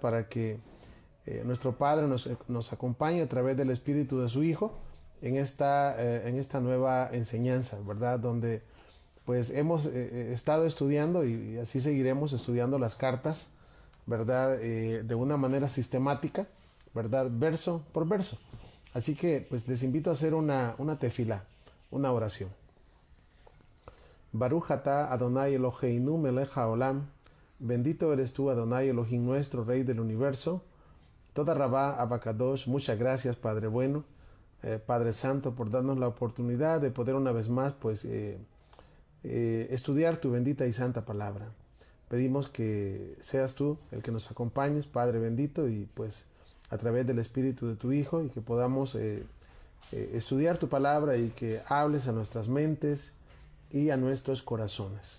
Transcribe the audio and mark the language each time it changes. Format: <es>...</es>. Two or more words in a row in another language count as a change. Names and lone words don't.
<es>Para que nuestro Padre nos acompañe a través del Espíritu de su Hijo en esta nueva enseñanza, ¿verdad? Donde pues hemos estado estudiando y así seguiremos estudiando las cartas, ¿verdad? De una manera sistemática, ¿verdad? Verso por verso. Así que pues les invito a hacer una tefila, una oración.</es> <he>ברוך אתה אדוני אלוהינו מלך העולם.</he> <es>Bendito eres tú, Adonai Elohim nuestro, Rey del universo.</es> <he>תודה רבה אבא קדוש,</he> <es>muchas gracias, Padre bueno, Padre Santo, por darnos la oportunidad de poder una vez más, pues, estudiar tu bendita y santa palabra. Pedimos que seas tú el que nos acompañes, Padre bendito, y pues a través del Espíritu de tu Hijo, y que podamos estudiar tu palabra y que hables a nuestras mentes y a nuestros corazones.</es>